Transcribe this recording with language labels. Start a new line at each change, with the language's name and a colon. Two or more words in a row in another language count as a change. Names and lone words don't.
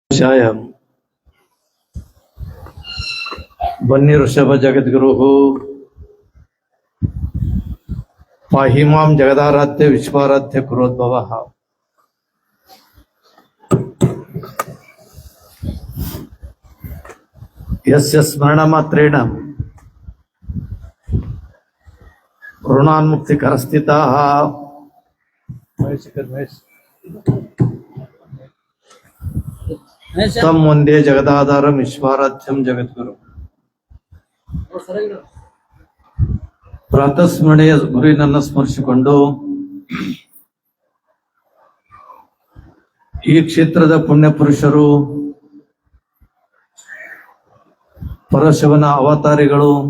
Sanskrit: ಶಾಯಂ ಬನ್ನಿ ಋಷಭ ಜಗದ್ಗುರು ಪಾಹಿಮಾಂ ಜಗದಾರಾಧ್ಯ ವಿಶ್ವಾರಾಧ್ಯ ಕುರೋದ್ಭವ. ಯಸ್ಯ ಸ್ಮರಣ ಮಾತ್ರೇಣ ಋಣಾನ್ಮುಕ್ತಿ ಕರಸ್ಥಿತಾ ತಮ್ ಒಂದೇ ಜಗದಾಧಾರಂ ವಿಶ್ವಾರಾಧ್ಯಂ ಜಗದ್ಗುರು.
Kannada: ಪ್ರಾತಸ್ಮರಣೆಯ ಗುರುವಿನನ್ನು ಸ್ಮರಿಸಿಕೊಂಡು ಈ ಕ್ಷೇತ್ರದ ಪುಣ್ಯ ಪುರುಷರು, ಪರಶಿವನ ಅವತಾರಿಗಳು,